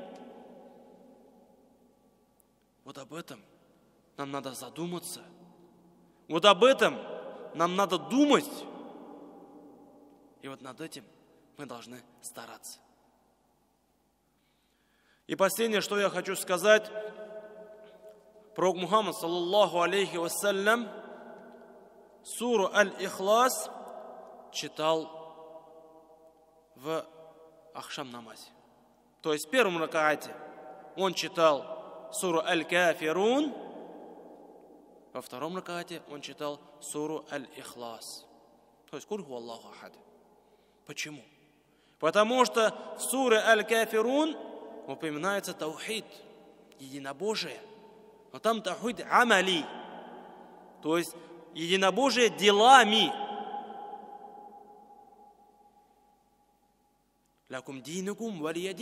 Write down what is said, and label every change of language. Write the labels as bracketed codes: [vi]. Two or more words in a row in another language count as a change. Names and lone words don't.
[ru] Вот об этом нам надо задуматься. Вот об этом нам надо думать. И вот над этим мы должны стараться. И последнее, что я хочу сказать, пророк Мухаммад, [ar] صلى الله عليه وسلم, [ru] суру Аль-Ихлас читал в ахшам намазе. То есть в первом ракаате он читал суру Аль-Кафирун, во втором ракаате он читал суру Аль-Ихлас. [ar] То есть قل هو الله أحد. [ru] Почему? Потому что в суре Аль-Кафирун упоминается таухид, единобожие. Но там [ar] توحيد عملي, [ru] то есть единобожие делами. [ar] لكم دينكم ولي دين.